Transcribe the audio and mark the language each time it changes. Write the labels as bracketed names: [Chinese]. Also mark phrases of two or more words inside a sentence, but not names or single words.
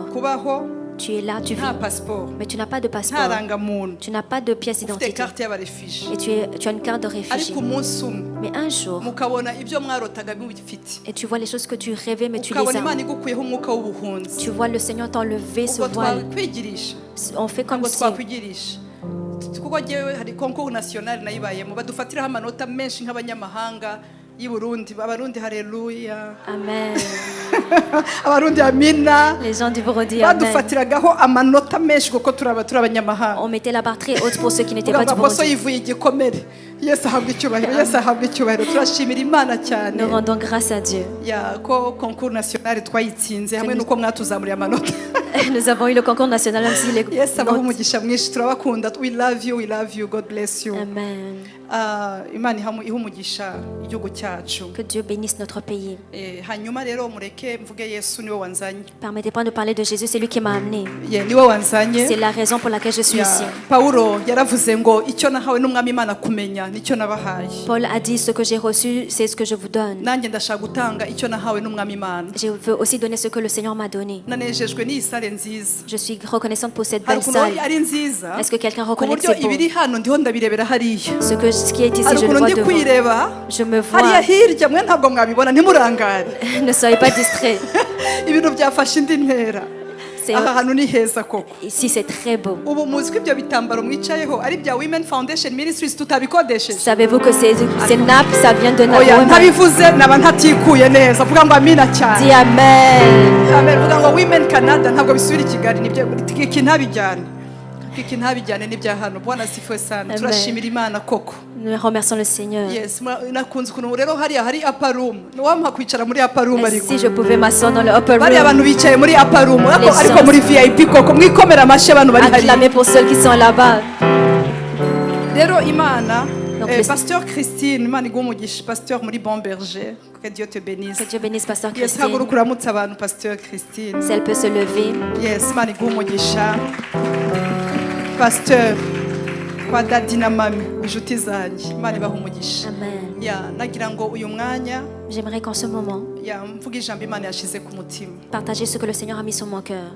[French] Tu es là, tu vis, mais tu n'as pas de passeport. Tu n'as pas de pièce d'identité. Et tu as une carte de réfugié. Mais un jour, et tu vois les choses que tu rêvais, mais tu les as. Tu vois le Seigneur t'enlever ce voile. On fait comme si. [Kinyarwanda] kuko jewe hari [French] concours national [Kinyarwanda] nayibayemo badufatiraho amanota menshi nk'abanyamahanga y'Uburundi. Abarundi haleluya. Amen. Abarundi amina. [French] Les gens du Burundi amen. [Kinyarwanda] Badufatiragaho amanota menshi kuko turabanyamahanga. [French] On mettait la barre très haute pour ceux qui n'étaient pas du Burundi. [Kinyarwanda] Abaso yivuye igikomere. Yesu ahabwe icyubahiro. Yesu ahabwe icyubahiro. Turashimira Imana cyane. [French] Nous rendons grâce à Dieu. [Kinyarwanda] Ya ko [French] concours national [Kinyarwanda] twayitsinze hamwe nuko mwatuzamuriye amanota. [French] Nous avons eu le concours national même si les [Kinyarwanda] Yes, abaho umugisha mwinshi turabakunda. [English] We love you, God bless you. Amen. [Kinyarwanda] Imana iha umugisha igihugu cyacu. [French] Que Dieu bénisse notre pays. [Kinyarwanda] Hanyuma rero mureke mvuge Yesu niwe wanzanye. [French] Permettez-moi de parler de Jésus, c'est lui qui m'a amené. [Kinyarwanda] Niwe wanzanye. [French] C'est la raison pour laquelle je suis ici. [Kinyarwanda] Paulo yaravuze ngo icyo nahawe n'umwami Imana kumenya nicyo nabahaye. [French] Paul a dit ce que j'ai reçu, c'est ce que je vous donne. [Kinyarwanda] Nanjye ndashaka gutanga icyo nahawe n'umwami Imana. [French] Je veux aussi donner ce que le Seigneur m'a donné. [Kinyarwanda] Nanejejwe n'iyi sale nziza. [French] Je suis reconnaissante pour cette belle salle. Est-ce que quelqu'un reconnaît que c'est beau? Ce qui est ici, je le vois devant. Je me vois. Ne soyez pas distraits. Ici c'est très beau. Savez-vous que ces nappes, ça vient de Naomi? Dis Amen. [Kinyarwanda] ariko iki ntabijyane n'ibya hano. [Swahili] Bwana sifiwe sana. Amen. [Kinyarwanda] Turashimira Imana koko. [French] Nous remercions le Seigneur. [Kinyarwanda] Yes, nakunze ukuntu rero hariya hari [English] upper room. [Kinyarwanda] Wampa kwicara muri [English] upper room [French] Et [Kinyarwanda] ariko. [French] si je pouvais m'asseoir dans le upper [Kinyarwanda] Bari [French] room, [Kinyarwanda] abantu bicaye muri [English] upper room. [French] Les [Kinyarwanda] Ariko [French] gens- [Kinyarwanda] muri VIP koko mwikomera amashyi abantu bari hariya. [French] acclamer pour ceux qui sont là-bas. [Kinyarwanda] Rero Imana [French] Donc, le- Pasteur Christine, [Kinyarwanda] Imana iguhe umugisha, Pasteur muri Bon Berger. [French] Que Dieu te bénisse. Que Dieu bénisse Pasteur [Kinyarwanda] Yes, Christine. haguruka uramutse abantu Pasteur Christine. [French] Si elle peut se lever. [Kinyarwanda] Yes, Imana iguhe umugisha. Pasteur kwa dadi na mami, inshuti zanjye, Imana ibahe umugisha. Amen. Ya, nagira ngo uyu mwanya [French] J'aimerais qu'en ce moment, [Kinyarwanda] ya mvuga ijambo Imana yashize ku mutima. [French] partager ce que le Seigneur a mis sur mon cœur.